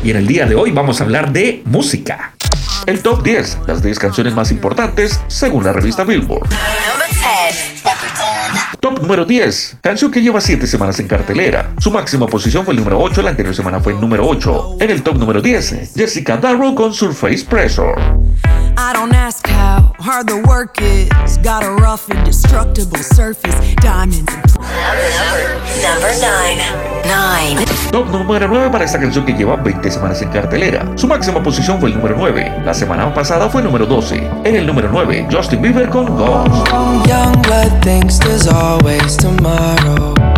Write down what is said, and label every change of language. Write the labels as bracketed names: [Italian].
[Spanish] Y en el día de hoy vamos a hablar de música. El top 10, las 10 canciones más importantes según la revista Billboard. Top número 10, canción que lleva 7 semanas en cartelera. Su máxima posición fue el número 8, la anterior semana fue el número 8. En el top número 10, Jessica Darrow con Surface Pressure. [English] I don't ask how hard the work is. Got a rough indestructible surface, diamonds. Number 9. [Spanish] Top número 9 para esta canción que lleva 20 semanas en cartelera. Su máxima posición fue el número 9. La semana pasada fue el número 12. En el número 9, Justin Bieber con Ghost. [English] Young blood thinks there's always tomorrow.